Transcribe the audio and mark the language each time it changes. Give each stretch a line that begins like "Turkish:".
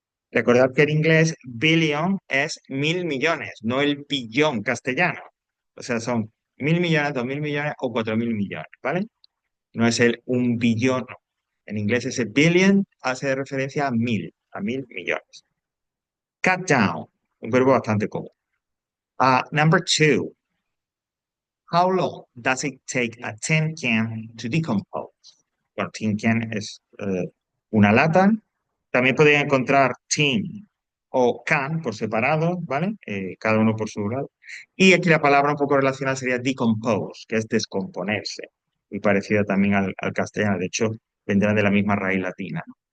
Spanish: Recordad que en inglés billion es 1.000 millones, no el billón castellano. O sea, son 1.000 millones, 2.000 millones o 4.000 millones, ¿vale? No es el un billón, no. En inglés ese billion hace referencia a 1.000 millones. Cut down, un verbo bastante común.
English: Number two, how long does it take a tin can to decompose?
Spanish: Bueno, tin can es una lata. También podéis encontrar tin o can por separado, ¿vale? Cada uno por su lado. Y aquí la palabra un poco relacionada sería decompose, que es descomponerse. Y parecida también al castellano. De hecho, vendrá de la misma raíz latina, ¿no?